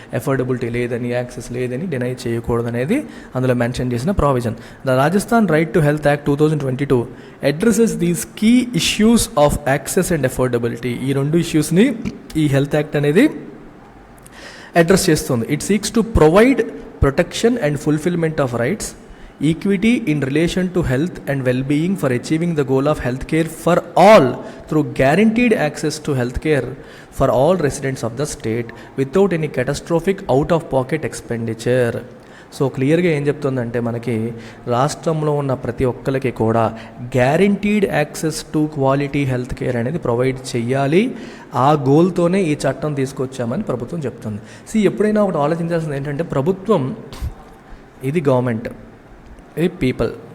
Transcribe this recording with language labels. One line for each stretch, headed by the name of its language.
Telugu: Affordability లేదని, access లేదని deny చేయకూడదు అనేది అందులో మెన్షన్ చేసిన provision.
English: The Rajasthan right to health act 2022 addresses these key issues of access and affordability.
Telugu: ఈ రెండు ఇష్యూస్ని ఈ హెల్త్ యాక్ట్ అనేది అడ్రస్ చేస్తుంది.
English: It seeks to provide protection and fulfillment of rights, equity in relation to health and well-being for achieving the goal of healthcare for all through guaranteed access to healthcare for all residents of the state without any catastrophic out-of-pocket expenditure.
Telugu: So క్లియర్గా ఏం చెప్తుందంటే మనకి రాష్ట్రంలో ఉన్న ప్రతి ఒక్కరికి కూడా
English: guaranteed access to quality health care
Telugu: అనేది ప్రొవైడ్ చేయాలి. ఆ గోల్తోనే ఈ చట్టం తీసుకొచ్చామని ప్రభుత్వం చెప్తుంది. ఎప్పుడైనా ఒకటి ఆలోచించాల్సింది ఏంటంటే ప్రభుత్వం ఇది గవర్నమెంట్, ఇది పీపుల్.